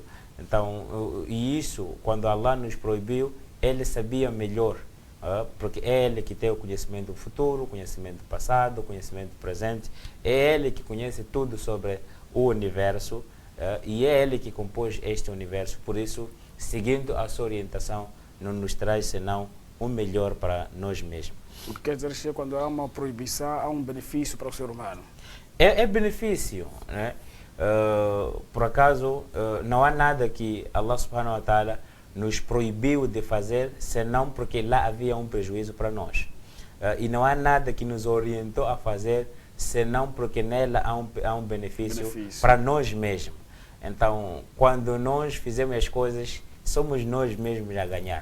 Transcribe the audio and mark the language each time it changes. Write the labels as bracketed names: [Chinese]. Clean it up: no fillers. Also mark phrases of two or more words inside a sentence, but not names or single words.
[Portuguese] Então, e isso, quando Allah nos proibiu, Ele sabia melhor, porque é Ele que tem o conhecimento do futuro, o conhecimento do passado, o conhecimento do presente, é Ele que conhece tudo sobre o universo, e é Ele que compôs este universo. Por isso, seguindo a sua orientação, não nos traz senão o melhor para nós mesmos. O que quer dizer que quando há uma proibição, há um benefício para o ser humano? É benefício, né? Por acaso, não há nada que Allah [Arabic] سبحانه وتعالى [Portuguese] nos proibiu de fazer, senão porque lá havia um prejuízo para nós. E não há nada que nos orientou a fazer, senão porque nela há um benefício para nós mesmos. Então, quando nós fizemos as coisas, somos nós mesmos a ganhar.